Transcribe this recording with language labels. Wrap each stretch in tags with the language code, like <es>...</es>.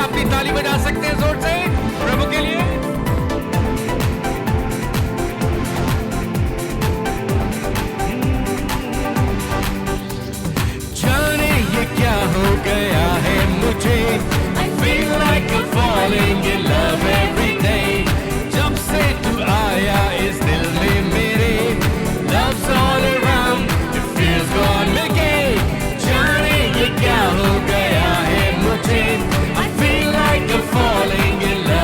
<hi>अपनी ताली बजा सकते हैं जोर से प्रभु के लिए. जाने ये क्या हो गया है मुझे.</hi> <en>I feel like I'm falling in love every day.</en> <hi>जब से तू आया इस दिल में मेरे.</hi> <en>Love's all around, it feels gone.</en> <hi>मिलके जाने ये क्या हो गया है मुझे.</hi> <en>I feel like I'm falling in</en>